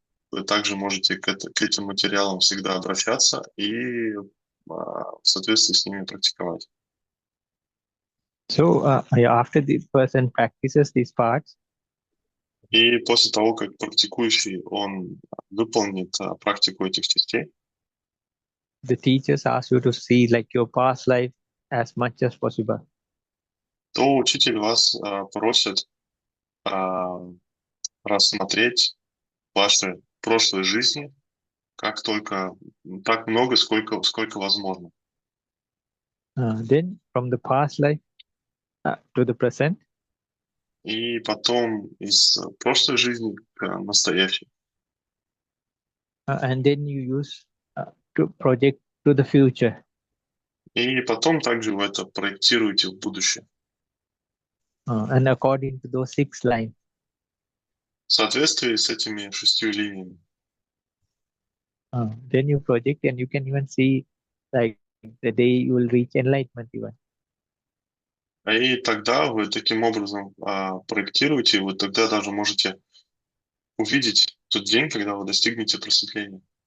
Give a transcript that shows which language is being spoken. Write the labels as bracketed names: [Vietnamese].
[Russian] Вы также можете к этим материалам всегда обращаться и в соответствии с ними практиковать. [English] So after the person practices these parts, [Russian] и после того, как практикующий он выполнит практику этих частей, [English] the teachers ask you to see like your past life as much as possible. [Russian] То учитель вас просит рассмотреть ваши прошлые жизни так много, сколько возможно. [English] Then from the past life to the present. [Russian] И потом из прошлой жизни к настоящей. [English] And then you use to project to the future. [Russian] И потом также вы это проектируете в будущее. [English] And according to those 6 lines. [Russian] В соответствии с этими 6 линиями. [English] Then you project and you can even see like the day you will reach enlightenment even. [Russian] И тогда вы таким образом проектируете, и вы тогда даже можете увидеть тот день, когда вы достигнете просветления.